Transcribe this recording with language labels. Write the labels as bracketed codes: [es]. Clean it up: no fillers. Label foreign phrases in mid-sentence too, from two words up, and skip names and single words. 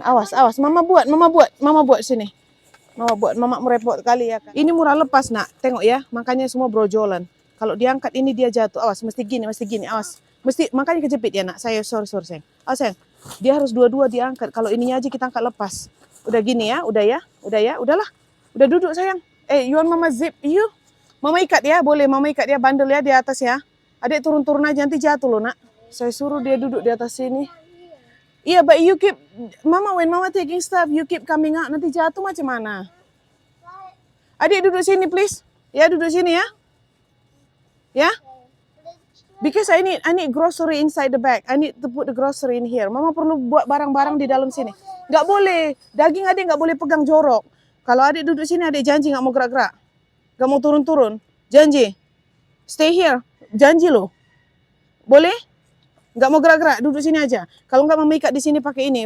[id] Awas, awas. Mama buat sini. Mama merepot kali ya. Ini murah lepas nak. Tengok ya, makanya semua brojolan. Kalau diangkat ini dia jatuh. Awas, mesti gini. Awas. Makanya kejepit ya nak. Sorry sayang. Awas sayang. Dia harus dua-dua diangkat. Kalau ininya aja kita angkat lepas. Udah gini ya, udahlah. Udah duduk sayang. [en] You want mama zip you? [id] Mama ikat ya, boleh mama ikat ya, bandel ya di atas ya. Adik turun-turun aja, nanti jatuh loh nak. Saya suruh dia duduk di atas sini. Iya, [en] but you keep, when mama taking stuff, you keep coming out, [id] nanti jatuh macam mana? Adik duduk sini please. Ya, duduk sini ya. Ya? [en] Because I need grocery inside the bag. I need to put the grocery in here. [id] Mama perlu buat barang-barang di dalam sini. Nggak boleh. Daging adik nggak boleh pegang jorok. Kalau adik duduk sini, adik janji nggak mau gerak-gerak. Nggak mau turun-turun. Janji. [en] Stay here. [id] Janji loh. Boleh? Nggak mau gerak-gerak. Duduk sini aja. Kalau nggak mama ikat di sini pakai ini.